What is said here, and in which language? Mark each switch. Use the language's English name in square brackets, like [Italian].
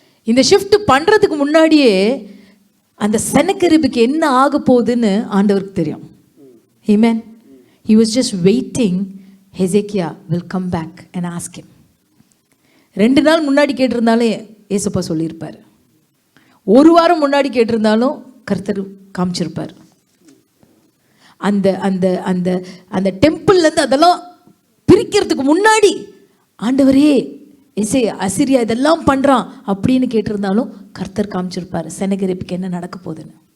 [Tamil] இந்த ஷிஃப்ட் பண்ணுறதுக்கு முன்னாடியே அந்த செனகெரிபுக்கு என்ன ஆக போகுதுன்னு ஆண்டவருக்கு தெரியும். ஆமென். [English] He was just waiting Hezekiah will come back and ask him. [Tamil] 2 நாள் முன்னாடி கேட்டிருந்தாலே ஏசப்பா சொல்லியிருப்பார். 1 வாரம் முன்னாடி கேட்டிருந்தாலும் கர்த்தர் காமிச்சிருப்பார். அந்த அந்த அந்த அந்த டெம்பிள்லேருந்து அதெல்லாம் பிரிக்கிறதுக்கு முன்னாடி ஆண்டவரே அசிரியா இதெல்லாம் பண்ணுறான் அப்படின்னு கேட்டிருந்தாலும் கர்த்தர் காமிச்சிருப்பார் செனகெரிபுக்கு என்ன நடக்க போகுதுன்னு.